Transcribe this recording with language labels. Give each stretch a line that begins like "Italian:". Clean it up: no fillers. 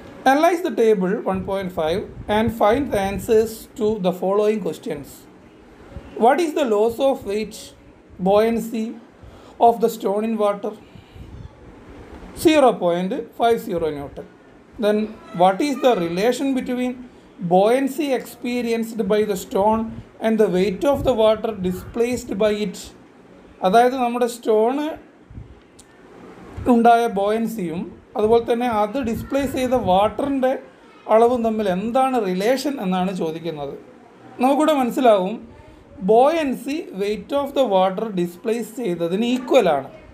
English: Analyse the table 1.5 and find the answers to the following questions. What is the loss of weight, buoyancy of the stone in water? 0.50 newton. Then what is the relation between buoyancy experienced by the stone and the weight of the water displaced by it?
Malayalam: അതായത് നമ്മുടെ stone ഉണ്ടായ ബോയൻസിയും അതുപോലെ തന്നെ അത് displace ചെയ്ത വാട്ടറിൻ്റെ അളവും തമ്മിൽ എന്താണ് റിലേഷൻ എന്നാണ് ചോദിക്കുന്നത്. നമുക്കിവിടെ മനസ്സിലാവും buoyancy weight of the water displace ചെയ്തതിന് ഈക്വലാണ്.